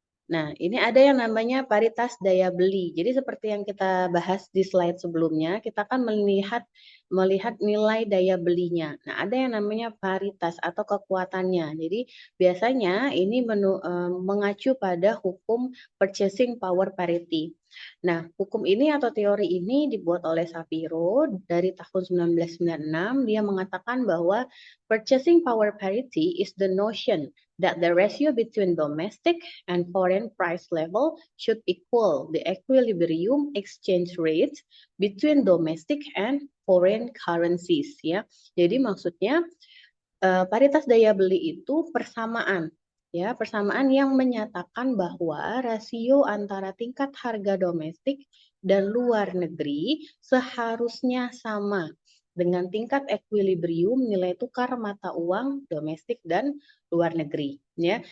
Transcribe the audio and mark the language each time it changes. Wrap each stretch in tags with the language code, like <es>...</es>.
<id>Nah, ini ada yang namanya paritas daya beli. Jadi seperti yang kita bahas di slide sebelumnya, kita akan melihat nilai daya belinya. Nah, ada yang namanya paritas atau kekuatannya. Jadi biasanya ini mengacu pada hukum purchasing power parity. Nah, hukum ini atau teori ini dibuat oleh Shapiro dari tahun 1996. Dia mengatakan bahwa</id> <en>purchasing power parity is the notion that the ratio between domestic and foreign price level should equal the equilibrium exchange rate between domestic and foreign currencies,</en> <id>ya. Jadi maksudnya paritas daya beli itu persamaan, ya, persamaan yang menyatakan bahwa rasio antara tingkat harga domestik dan luar negeri seharusnya sama dengan tingkat equilibrium nilai tukar mata uang domestik dan luar negeri, ya.</id>